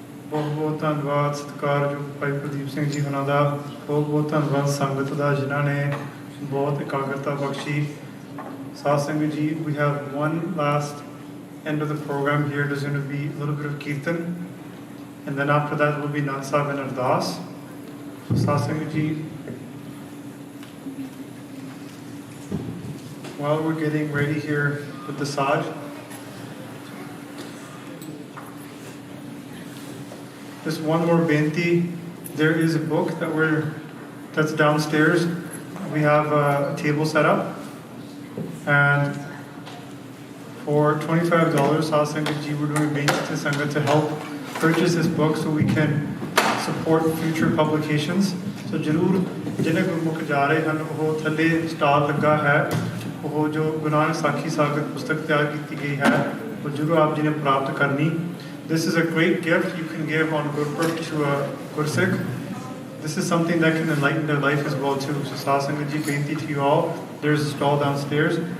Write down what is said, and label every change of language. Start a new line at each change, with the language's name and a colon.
Punjabi: ਬਹੁਤ ਬਹੁਤ ਧੰਨਵਾਦ ਸਤਿਕਾਰਯੋਗ ਭਾਈ ਪ੍ਰਦੀਪ ਸਿੰਘ ਜੀ ਉਹਨਾਂ ਦਾ। ਬਹੁਤ ਬਹੁਤ ਧੰਨਵਾਦ ਸੰਗਤ ਦਾ ਜਿਨ੍ਹਾਂ ਨੇ ਬਹੁਤ ਇਕਾਗਰਤਾ ਬਖਸ਼ੀ। ਸਾਧ ਸੰਗਤ ਜੀ,
English: we have one last end of the program here. There's going to be a little bit of Kirtan, and then after that will be Nand Sahib and Ardas. Saad Sangat Ji, while we're getting ready here with the Saj, just one more benti. There is a book that's downstairs. We have a table set up, and for $25, Saad Sangat Ji, we're doing benti to Sangat to help purchase this book so we can support future publications.
Punjabi: So ਜ਼ਰੂਰ ਜਿਹਨੇ ਗੁਰਮੁਖ ਜਾ ਰਹੇ ਹਨ ਉਹ ਥੱਲੇ stall ਲੱਗਾ ਹੈ, ਉਹ ਜੋ ਗੁਰੂ ਨਾਨਕ ਸਾਖੀ ਸਾਗਰ ਪੁਸਤਕ ਤਿਆਰ ਕੀਤੀ ਗਈ ਹੈ ਉਹ ਜ਼ਰੂਰ ਆਪ ਜੀ ਨੇ ਪ੍ਰਾਪਤ ਕਰਨੀ।
English: This is a great gift you can give on Gurpurab to a Gursikh. This is something that can enlighten their life as well too. So Saad Sangat Ji, benti to you all. There's a stall downstairs.